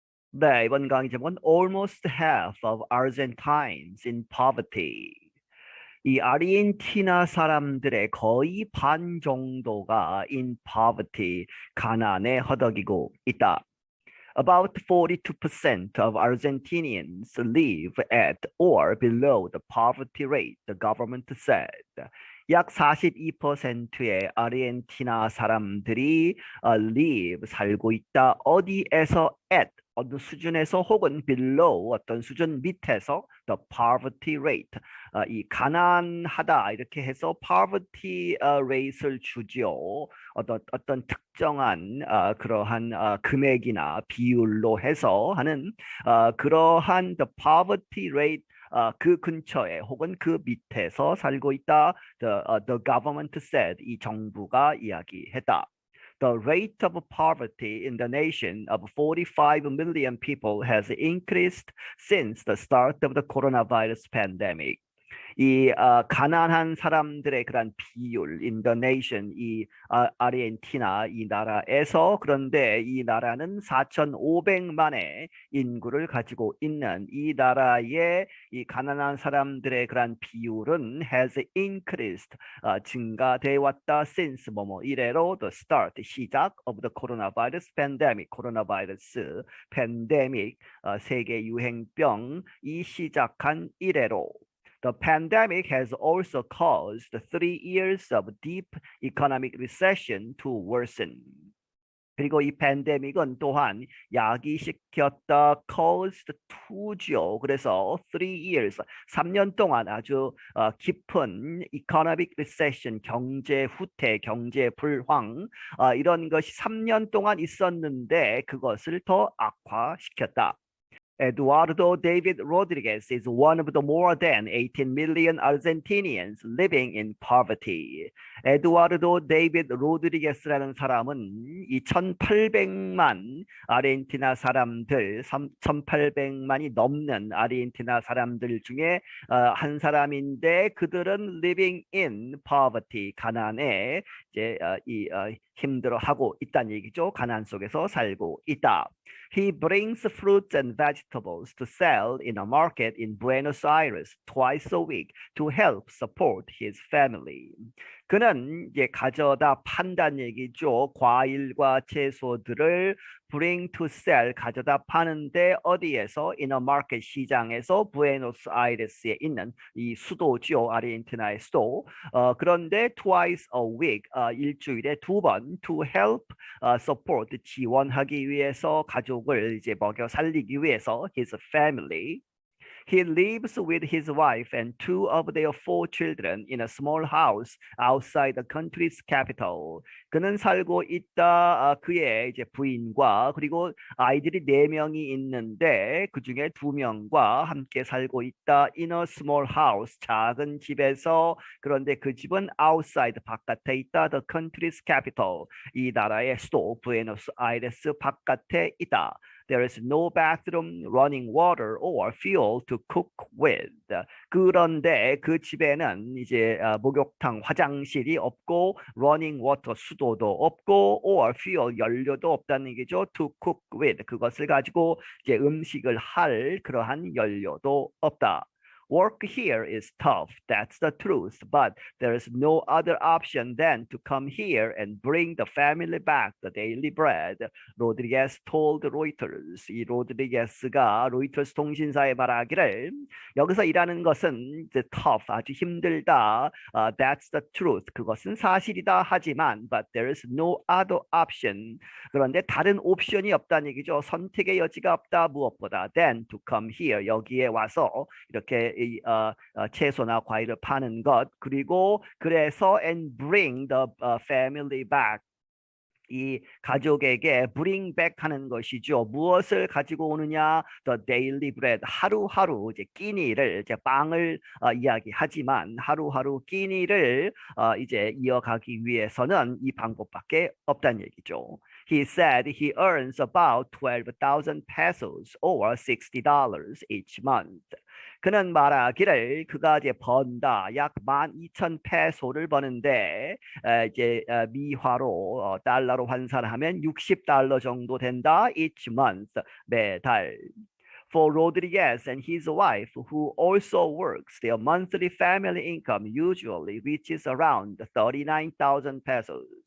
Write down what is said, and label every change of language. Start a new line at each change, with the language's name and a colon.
Korean: 네, 이번 강의 제목은
English: Almost half of Argentines in poverty.
Korean: 이 아르헨티나 사람들의 거의 반 정도가
English: in poverty,
Korean: 가난에 허덕이고 있다.
English: About 42% of Argentinians live at or below the poverty rate, the government said.
Korean: 약 42%의 아르헨티나 사람들이 live, 살고 있다. 어디에서 at, 어느 수준에서 혹은 below, 어떤 수준 밑에서
English: the poverty rate,
Korean: 이 가난하다 이렇게 해서 poverty rate를 주지요. 어떤 특정한 그러한 금액이나 비율로 해서 하는 그러한
English: the poverty rate
Korean: 그 근처에 혹은 그 밑에서 살고 있다.
English: The government said,
Korean: 이 정부가 이야기했다.
English: The rate of poverty in the nation of 45 million people has increased since the start of the coronavirus pandemic.
Korean: 이 가난한 사람들의 그런 비율,
English: in the nation,
Korean: 이 아르헨티나 이 나라에서, 그런데 이 나라는 4,500만의 인구를 가지고 있는 이 나라의 이 가난한 사람들의 그런 비율은
English: has increased,
Korean: 증가돼 왔다. since 뭐뭐 이래로
English: the start,
Korean: 시작
English: of the coronavirus pandemic,
Korean: 코로나 바이러스 팬데믹, 세계 유행병 이 시작한 이래로.
English: The pandemic has also caused 3 years of deep economic recession to worsen.
Korean: 그리고 이 팬데믹은 또한 야기시켰다.
English: caused to죠.
Korean: 그래서
English: 3 years,
Korean: 3년 동안 아주 깊은
English: economic recession,
Korean: 경제 후퇴, 경제 불황, 이런 것이 3년 동안 있었는데 그것을 더 악화시켰다.
English: Eduardo David Rodriguez is one of the more than 18 million Argentinians living in poverty.
Korean: 에두아르도 데이비드 로드리게스라는 사람은 이 1,800만 아르헨티나 사람들, 1,800만이 넘는 아르헨티나 사람들 중에 한 사람인데 그들은
English: living in poverty,
Korean: 가난에 이제 힘들어하고 있다는 얘기죠. 가난 속에서 살고 있다.
English: He brings fruits and vegetables to sell in a market in Buenos Aires twice a week to help support his family.
Korean: 그는 이제 가져다 판다는 얘기죠. 과일과 채소들을
English: bring to sell,
Korean: 가져다 파는데 어디에서?
English: in a market,
Korean: 시장에서, 부에노스아이레스에 있는 이 수도죠. 아르헨티나의 수도. 그런데
English: twice a week,
Korean: 일주일에 2번
English: to help support,
Korean: 지원하기 위해서, 가족을 이제 먹여 살리기 위해서
English: his family. He lives with his wife and 2 of their 4 children in a small house outside the country's capital.
Korean: 그는 살고 있다. 그의 이제 부인과 그리고 아이들이 4명이 있는데 그 중에 2명과 함께 살고 있다.
English: In a small house,
Korean: 작은 집에서. 그런데 그 집은 outside, 바깥에 있다.
English: The country's capital,
Korean: 이 나라의 수도 부에노스아이레스 바깥에 있다.
English: There is no bathroom, running water, or fuel to cook with.
Korean: 그런데 그 집에는 이제 목욕탕, 화장실이 없고,
English: running water,
Korean: 수도도 없고,
English: or fuel,
Korean: 연료도 없다는 얘기죠.
English: To cook with,
Korean: 그것을 가지고 이제 음식을 할 그러한 연료도 없다.
English: Work here is tough, that's the truth, but there is no other option than to come here and bring the family back the daily bread. 로드리게스 told Reuters.
Korean: 이 로드리게스가 로이터스 통신사에 말하기를 여기서 일하는 것은 이제 tough, 아주 힘들다.
English: That's the truth.
Korean: 그것은 사실이다.
English: 하지만 but there is no other option.
Korean: 그런데 다른 옵션이 없다는 얘기죠. 선택의 여지가 없다.
English: 무엇보다 than to come here.
Korean: 여기에 와서 이렇게 채소나 과일을 파는 것.
English: 그리고 그래서 and bring the family back.
Korean: 이 가족에게
English: bring back
Korean: 하는 것이죠. 무엇을 가지고 오느냐?
English: The daily bread,
Korean: 하루하루 이제 끼니를, 이제 빵을 이야기하지만 하루하루 끼니를 이제 이어가기 위해서는 이 방법밖에 없다는 얘기죠.
English: He said he earns about 12,000 pesos or $60 each month.
Korean: 그는 말하기를 그가 이제 번다 약 12,000페소를 버는데 이제 미화로 달러로 환산하면 60달러 정도 된다.
English: each month
Korean: 매달.
English: For Rodriguez and his wife, who also works, their monthly family income usually reaches around 39,000 pesos.